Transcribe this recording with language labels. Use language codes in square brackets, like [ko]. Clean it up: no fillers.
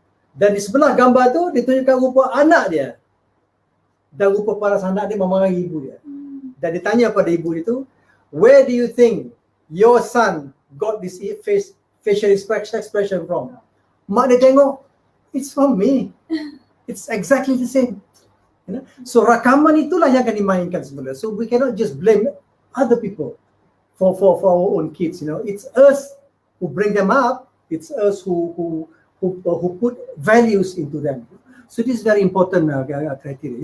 [ms] Dan di sebelah gambar tu ditunjukkan rupa anak dia dan rupa paras anak dia memarahi ibu dia. Dan dia tanya pada ibu itu, [en] where do you think your son got this facial expression from? [ms] Mak dia tengok, [en] it's from me. It's exactly the same. You know? [ms] So rakaman itulah yang akan dimainkan sebenarnya. [en] So we cannot just blame other people for our own kids. You know, it's us who bring them up. It's us who put values into them. So this is very important criteria.